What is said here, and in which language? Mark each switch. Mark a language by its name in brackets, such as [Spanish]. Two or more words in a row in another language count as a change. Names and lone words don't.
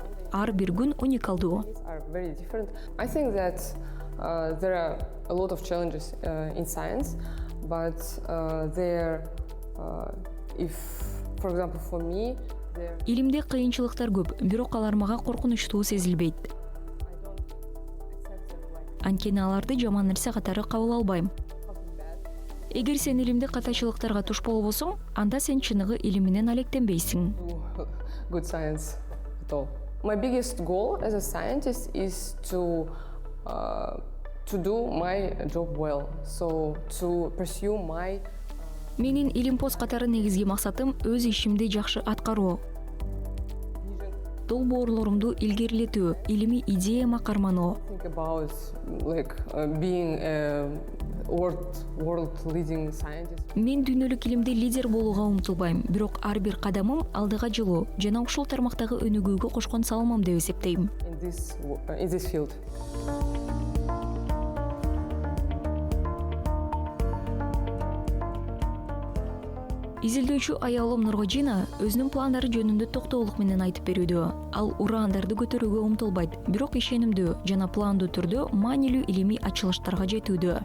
[Kyrgyz] Ар бир күн уникалдуу. [English] I think that there are a lot of challenges in science, but if, for example, for me, [Kyrgyz] Илимде кыйынчылыктар көп, бирок алар мага коркунучтуу сезилбейт. Анткени аларды жаман нерсе катары кабыл албайм. Эгер сен илимде катачылыктарга туш болбосоң, анда сен чыныгы илим менен алектенбейсиң. [English] Good science at all. My biggest goal as a scientist is to do my job well, so to pursue my. [Kyrgyz] Менин илимпоз катары негизги максатым өз ишимди жакшы аткаруу. Долбоорлорумду илгерилетүү, илимий идеяма кармануу. [English] Think about being a world leading scientist. [Kyrgyz] Мен дүйнөлүк илимде лидер болууга умтулбайм, бирок ар бир кадамым алдыга жылуу жана ушул тармактагы өнүгүүгө кошкон салымым деп эсептейм. [English] In this field. [Kyrgyz] Изилдөөчү аялым Нургожина өзүнүн пландары жөнүндө токтоолук менен айтып берүүдө. Ал ураандарды көтөрүүгө умтулбайт, бирок ишенимдүү жана пландуу түрдө маанилүү илимий ачылыштарга жетүүдө.